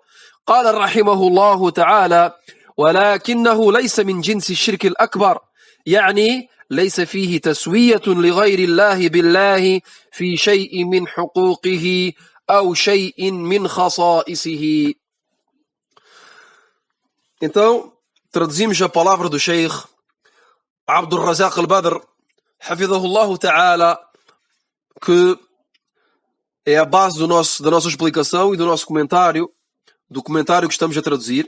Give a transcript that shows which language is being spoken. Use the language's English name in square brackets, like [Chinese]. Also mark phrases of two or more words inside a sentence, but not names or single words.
[Arabic] قال رحمه الله تعالى: ولكنه ليس من جنس الشرك الأكبر، يعني ليس فيه تسوية لغير الله بالله في شيء من حقوقه أو شيء من خصائصه. [Portuguese] Então, traduzimos a palavra do Sheikh Abdul Razak al-Badr, [Arabic] حفظه الله تعالى, [Portuguese] que é a base da nossa explicação e do nosso comentário, do comentário que estamos a traduzir.